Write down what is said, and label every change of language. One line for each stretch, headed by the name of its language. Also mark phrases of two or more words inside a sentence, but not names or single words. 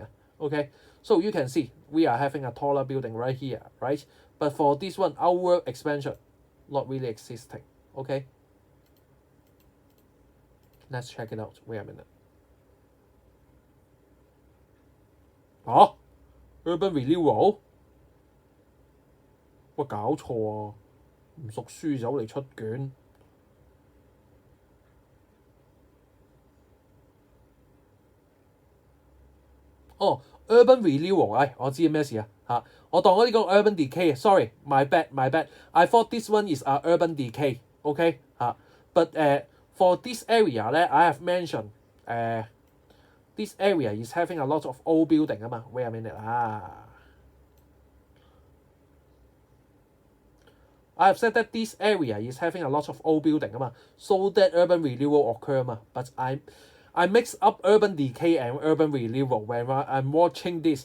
English: Okay, so you can see we are having a taller building right here, right? But for this one, outward expansion, not really existing. Okay, let's check it out. Wait a minute. Urban renewal？
Cantonese: 喂，搞錯啊！唔熟書走嚟出卷。
English: urban renewal，
Cantonese: 我知咩事啊我當我呢個
English: urban decay。 Sorry, my bad. I thought this one is a urban decay. Okay but for this area I have mentioned this area is having a lot of old building Wait a minute I have said that this area is having a lot of old building so that urban renewal occur but I mix up urban decay and urban renewal when I'm watching this.